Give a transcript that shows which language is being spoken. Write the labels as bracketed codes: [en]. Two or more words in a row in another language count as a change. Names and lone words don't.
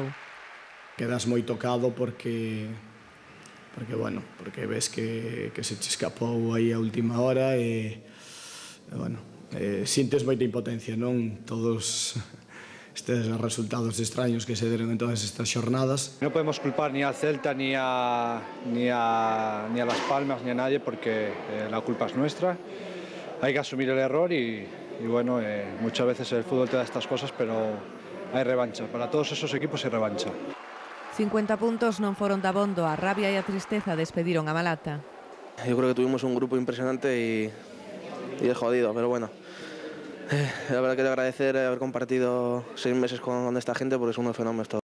[gl] Quedas moi tocado porque ves que se che escapou aí a última hora e sintes moita impotencia, non? Todos estes resultados extraños que se deron en todas estas xornadas. [es] No podemos culpar ni al Celta ni a Las Palmas ni a nadie porque la culpa es nuestra. Hay que asumir el error y bueno, muchas veces el fútbol te da estas cosas, pero hay revancha. Para todos esos equipos hay revancha. [gl] 50 puntos non foron dabondo, a rabia e a tristeza despediron a Malata. [es] Yo creo que tuvimos un grupo impresionante y es jodido, pero bueno. La verdad que te agradecer haber compartido 6 meses con esta gente porque son unos fenómenos todos.